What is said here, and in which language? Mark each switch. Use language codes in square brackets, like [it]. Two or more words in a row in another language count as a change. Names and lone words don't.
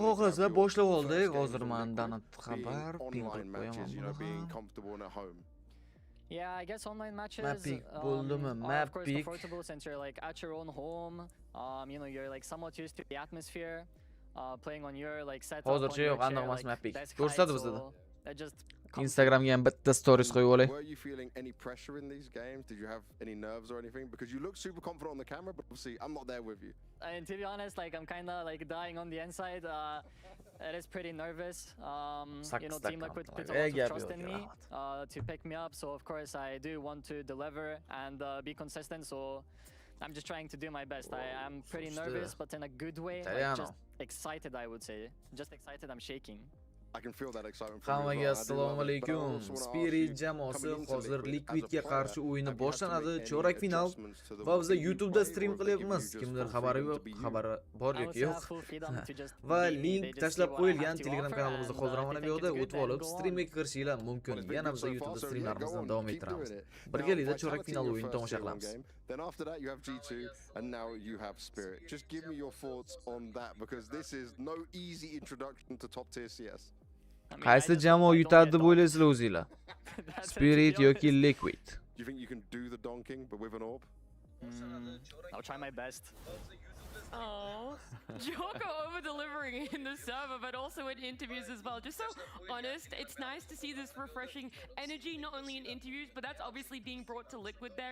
[en] Online matches, you know, being comfortable and at home. Yeah, I guess online matches are of course comfortable since you're like at your own home. You know, you're like somewhat used to the atmosphere, playing on your like setup. [uz] Hozircha yo'q, aniq emas mapik. Ko'rsatdi bizda. Instagramga ham bitta stories qo'yib olay. [en] Were you feeling any pressure in these games? Did you have any nerves or anything? Because you look super confident on the camera, but obviously I'm not there with you. And to be honest, like I'm kind of like dying on the inside. It is pretty nervous. You know, Team Liquid put a lot of trust in me to pick me up. So of course I do want to deliver and be consistent. So I'm just trying to do my best. I am pretty nervous, but in a good way. Like just excited, I would say. Just excited. I'm shaking. I can feel that excitement. [uz] Hammaga assalomu alaykum. Spirit jamoasi hozir Liquidga qarshi o'yini boshlanadi. Chorak final. Va biz YouTubeda stream qilyapmiz. Kimdir xabari yo'q, xabari bor yoki yo'q. Va link tashlab qo'yilgan Telegram kanalimizda qoldiramiz bu yoqda o'tib olib streamga kirishinglar mumkin. Yana biz YouTubeda streamlarimizni davom ettiramiz. Birgalikda chorak final o'yinini tomosha qilamiz. [en] Then after that you have G2 and now you have Spirit. Just give me your thoughts on that, because this is no easy introduction to top tier CS. [uz] Qaysi jamoa yutadi deb o'ylaysizlar o'zingizlar? Spirit yoki Liquid? [en] Do you think you can do the donking but with an orb? I'll try my best. Oh, Jorko over-delivering in the server, but also in interviews as well. Just so honest, it's nice to see this refreshing energy, not only in interviews, but that's obviously being brought to Liquid there.